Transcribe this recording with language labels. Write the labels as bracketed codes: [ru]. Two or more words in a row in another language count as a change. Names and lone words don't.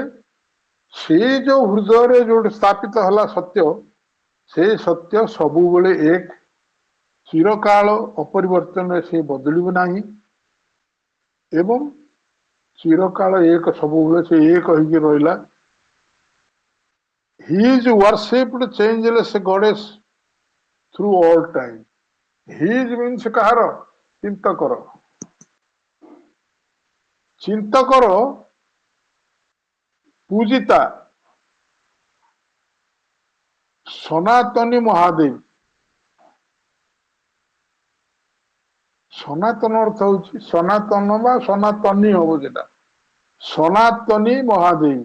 [or] ସେଇ ଯୋଉ ହୃଦୟରେ ଯୋଉଠି ସ୍ଥାପିତ ହେଲା ସତ୍ୟ, ସେଇ ସତ୍ୟ ସବୁବେଳେ ଏକ, ଚିରକାଳ ଅପରିବର୍ତ୍ତନରେ ସେ ବଦଳିବ ନାହିଁ ଏବଂ ଚିରକାଳ ଏକ, ସବୁବେଳେ ସେ ଏକ ହେଇକି ରହିଲା। [en] He is worshipped changeless goddess through all time. His means [or] କାହାର? ଚିନ୍ତକର ପୂଜିତା ସନାତନୀ ମହାଦେବ। ସନାତନ ଅର୍ଥ ହଉଛି ସନାତନ ବା ସନାତନୀ ହବ, ଯେଟା ସନାତନୀ ମହାଦେବୀ।